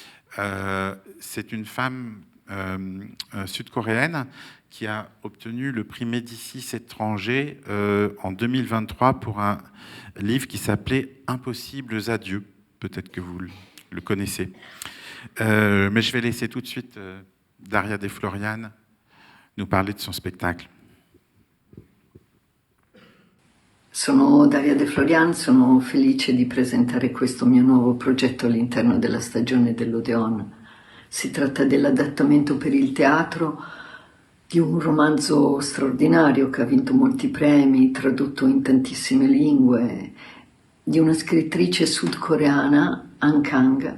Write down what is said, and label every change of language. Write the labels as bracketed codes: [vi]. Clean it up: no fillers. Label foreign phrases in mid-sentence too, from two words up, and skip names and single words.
[fr] C'est une femme sud-coréenne qui a obtenu le prix Médicis étranger en 2023 pour un livre qui s'appelait Impossibles adieux. Peut-être que vous le connaissez. Mais je vais laisser tout de suite Daria De Florian nous parler de son spectacle. [it] Sono Daria De Florian, sono felice di presentare questo mio nuovo progetto all'interno della stagione dell'Odeon. Si tratta dell'adattamento per il teatro di un romanzo straordinario che ha vinto molti premi, tradotto in tantissime lingue, di una scrittrice sudcoreana, Han Kang.